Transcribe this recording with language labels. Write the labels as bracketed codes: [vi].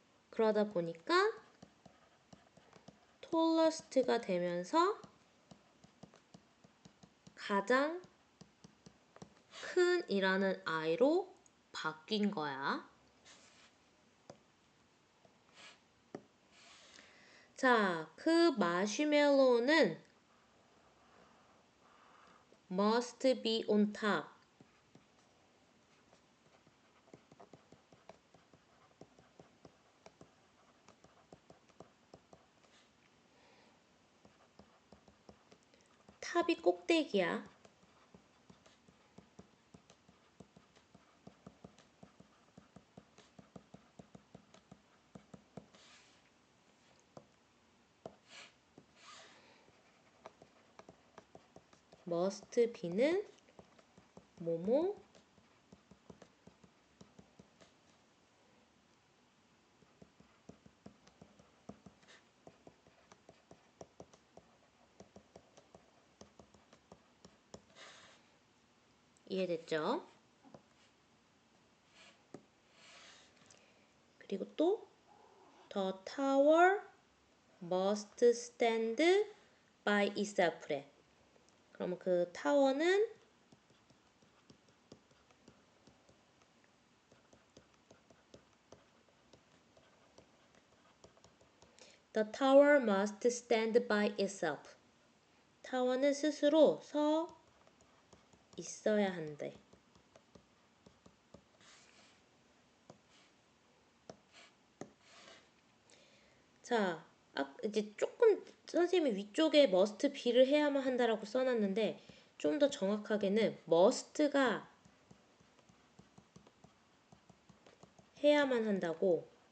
[ko] 그러다 보니까 tallest가 되면서 가장 큰이라는 I로 바뀐 거야. 자, 그 마시멜로우는 [en] must be on top. [ko] 탑이 꼭대기야. must be는 뭐뭐 이해됐죠? 그리고 또 [en] The tower must stand by itself래. [ko] 그럼 그 타워는 [en] The tower must stand by itself. [ko] 타워는 스스로 서 있어야 한대. 자, 이제 조금 선생님이 위쪽에 must be를 해야만 한다라고 써놨는데 좀 더 정확하게는 must가 해야만 한다고.